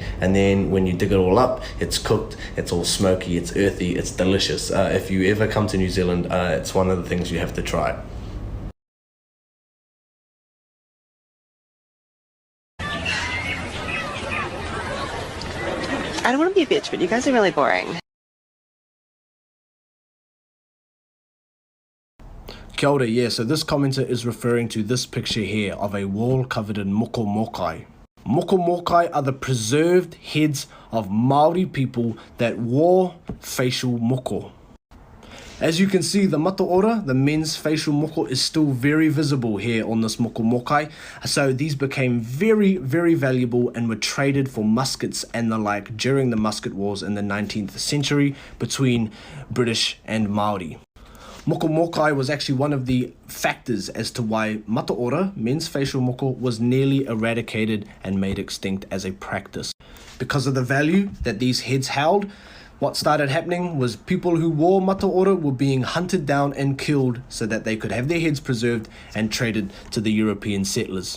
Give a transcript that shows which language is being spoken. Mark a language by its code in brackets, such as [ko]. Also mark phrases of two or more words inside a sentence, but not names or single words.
[en] And then when you dig it all up, it's cooked, it's all smoky, it's earthy, it's delicious. If you ever come to New Zealand, it's one of the things you have to try. I don't want to be a bitch, but you guys are really boring. [mi] Kia ora, [en] yeah, so this commenter is referring to this picture here of a wall covered in [mi] moko mokai. Moko mokai [en] are the preserved heads of Maori people that wore facial moko. As you can see, the mataora, the men's facial moko, is still very visible here on this [mi] moko mokai. [en] So these became very, very valuable and were traded for muskets and the like during the musket wars in the 19th century between British and Maori. [mi] Moko mokai [en] was actually one of the factors as to why mataora, men's facial moko, was nearly eradicated and made extinct as a practice. Because of the value that these heads held, what started happening was people who wore mataora were being hunted down and killed so that they could have their heads preserved and traded to the European settlers.